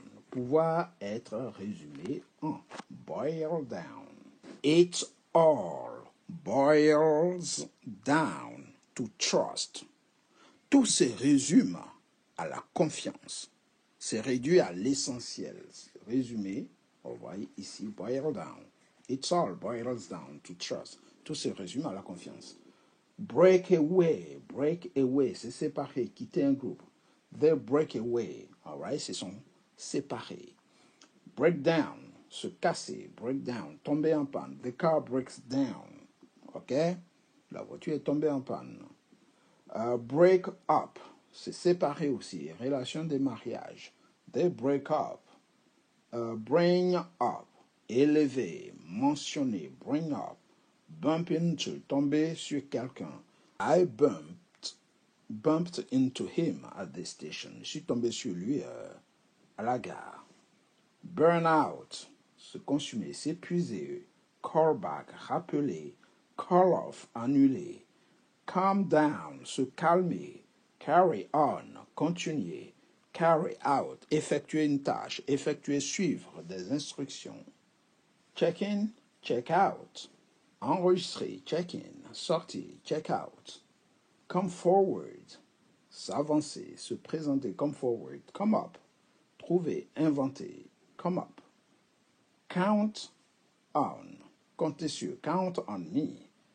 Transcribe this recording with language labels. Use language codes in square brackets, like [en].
[fr] Pouvoir être résumé en boil down. [en] It all boils down to trust. [fr] Tout se résume à la confiance. C'est réduit à l'essentiel. Résumé, on voit ici, boil down. [en] It all boils down to trust. [fr] Tout se résume à la confiance. Break away, c'est séparer, quitter un groupe. [en] They break away, all right, [fr] se sont séparés. Break down, se casser, break down, tomber en panne. [en] The car breaks down, ok? [fr] La voiture est tombée en panne. Break up, c'est séparer aussi, relation de mariage. [en] They break up. Bring up, élever, mentionner, bring up. [fr] Bump into, tomber sur quelqu'un. [en] I bumped into him at the station. [fr] Je suis tombé sur lui à la gare. Burn out, se consumer, s'épuiser. [en] Call back, rappeler. Call off, annuler. Calm down, se calmer. Carry on, continuer. [fr] Carry out, effectuer une tâche, effectuer, suivre des instructions. [en] Check in, check out. Enregistrer, check in. Sortir, check out. Come forward, s'avancer, se présenter, come forward. Come up, trouver, inventer, come up. Count on, compter sur, count on me.